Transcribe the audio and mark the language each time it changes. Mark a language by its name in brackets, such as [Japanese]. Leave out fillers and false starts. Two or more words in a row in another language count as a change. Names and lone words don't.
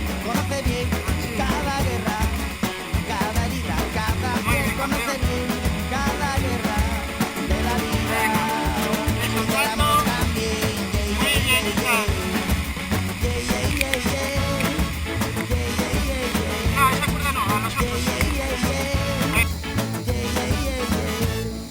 [Spanish] Conoce bien cada guerra, cada herida, cada Muy piel, bien, conoce campeón. bien cada guerra de la vida y del Eso, amor también. Muy bien, Isaac. [English] Yeah, yeah, yeah, yeah. Yeah, yeah, yeah, yeah. [Spanish] No, a esa cuerda no, a [English] Yeah, [Spanish] nosotros. [English] yeah, yeah, yeah. Yeah, yeah, yeah, yeah.